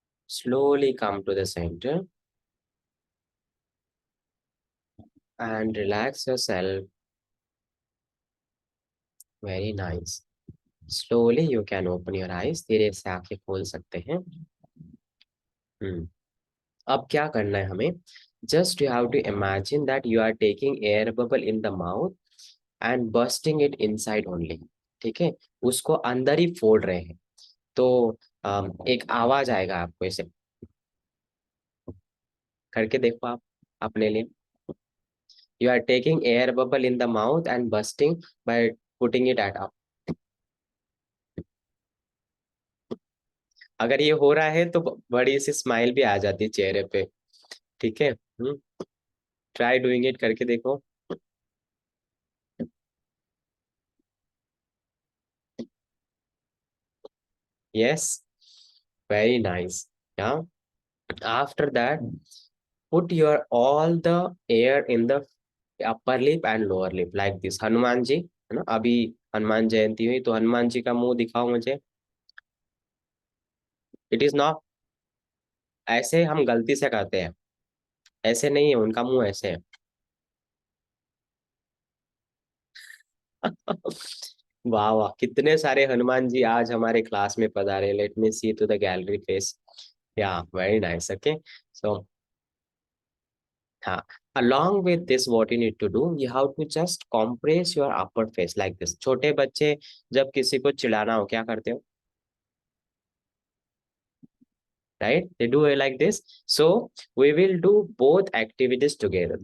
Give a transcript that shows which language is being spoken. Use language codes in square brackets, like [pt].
[en] Slowly come to the center and relax yourself. Very nice. Slowly you can open your eyes. [hi] धीरे से आंखें खोल सकते हैं. हम्म. अब क्या करना है हमें? [en] Just you have to imagine that you are taking air bubble in the mouth and bursting it inside only. [hi] ठीक है, उसको अंदर ही फोड़ रहे हैं. तो एक आवाज आएगा आपको, इसे करके देखो आप अपने लिए. [en] You are taking air bubble in the mouth and bursting by putting it at up. [hi] अगर ये हो रहा है तो बड़ी सी स्माइल भी आ जाती है चेहरे पे. ठीक है. [en] try doing it, [hi] करके देखो. [en] Yes, very nice. After that, put your all the air in the upper lip and lower lip like this. [hi] Hanuman ji है ना, अभी हनुमान जयंती हुई तो हनुमान जी का मुंह दिखाओ मुझे. [en] It is not. [hi] ऐसे हम गलती से करते हैं, ऐसे नहीं है, उनका मुंह ऐसे है. वाह वाह, कितने सारे हनुमान जी आज हमारे क्लास में पधारे. [en] Let me see to the gallery face. Yeah, very nice. Okay. So हाँ, along with this what you need to do, you have to just compress your upper face like this. [hi] छोटे बच्चे जब किसी को चिढ़ाना हो क्या करते हो? [en] Right, they do it like this. So we will do both activities together.